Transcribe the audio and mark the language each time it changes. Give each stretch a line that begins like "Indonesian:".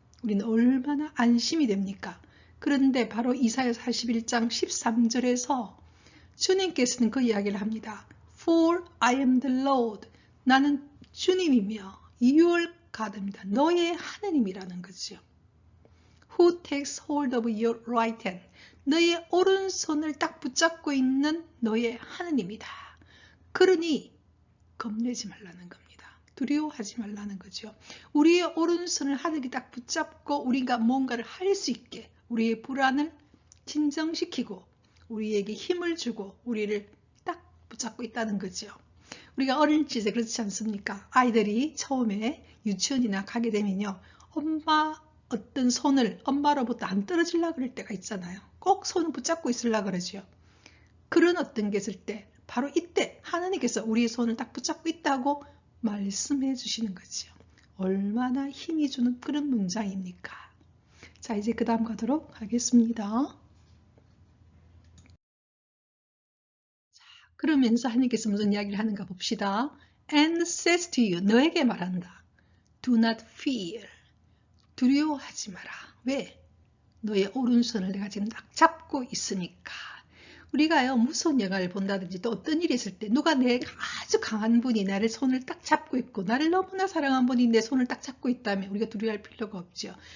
Korean: 우리는 얼마나 안심이 됩니까? 그런데 바로 이사야 41장 13절에서 주님께서는 그 이야기를 합니다.
English: For I am the Lord.
Korean: 나는 주님이며
English: your God
Korean: 입니다. 너의 하느님이라는 거죠.
English: Who takes hold of your right hand.
Korean: 너의 오른손을 딱 붙잡고 있는 너의 하느님이다. 그러니 겁내지 말라는 겁니다. 두려워하지 말라는 거죠. 우리의 오른손을 하늘이 딱 붙잡고 우리가 뭔가를 할 수 있게 우리의 불안을 진정시키고 우리에게 힘을 주고 우리를 딱 붙잡고 있다는 거죠. 우리가 어릴 적에 그렇지 않습니까? 아이들이 처음에 유치원이나 가게 되면요. 엄마 어떤 손을 엄마로부터 안 떨어지려고 그럴 때가 있잖아요. 꼭 손을 붙잡고 있으려고 그러죠. 그런 어떤 게 있을 때 바로 이때 하나님께서 우리의 손을 딱 붙잡고 있다고 말씀해 주시는 거죠. 얼마나 힘이 주는 그런 문장입니까? 자, 이제 그 다음 가도록 하겠습니다. 자, 그러면서 하나님께서 무슨 이야기를 하는가 봅시다.
English: And says to you,
Korean: 너에게 말한다.
English: Do not fear.
Korean: 두려워하지 마라. 왜? 너의 오른손을 내가 지금 딱 잡고 있으니까. 우리가요 무서운 영화를 본다든지 또 어떤 일이 있을 때 누가 내가 아주 강한 분이 나를 손을 딱 잡고 있고 나를 너무나 사랑한 분이 내 손을 딱 잡고 있다면 우리가 두려워할 필요가 없죠.